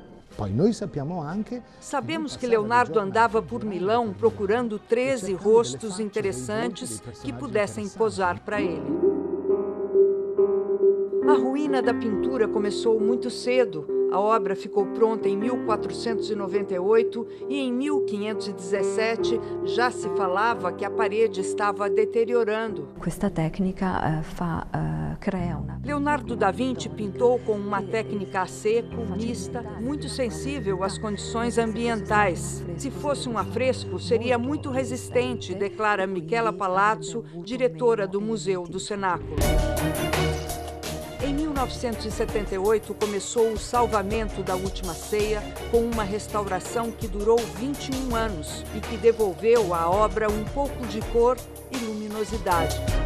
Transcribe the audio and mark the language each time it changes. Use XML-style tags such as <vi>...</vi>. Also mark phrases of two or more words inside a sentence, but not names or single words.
<pt>Sabemos que Leonardo andava por Milão procurando 13 rostos interessantes que pudessem posar para ele. A ruína da pintura começou muito cedo. A obra ficou pronta em 1498 e em 1517 já se falava que a parede estava deteriorando.</pt> <it>Questa tecnica crea una...</it> <pt>Leonardo da Vinci pintou com uma técnica a seco, mista, muito sensível às condições ambientais. Se fosse um afresco, seria muito resistente, declara Michela Palazzo, diretora do Museu do Cenáculo. Em 1978, começou o salvamento da Última Ceia com uma restauração que durou 21 anos e que devolveu à obra um pouco de cor e luminosidade.</pt>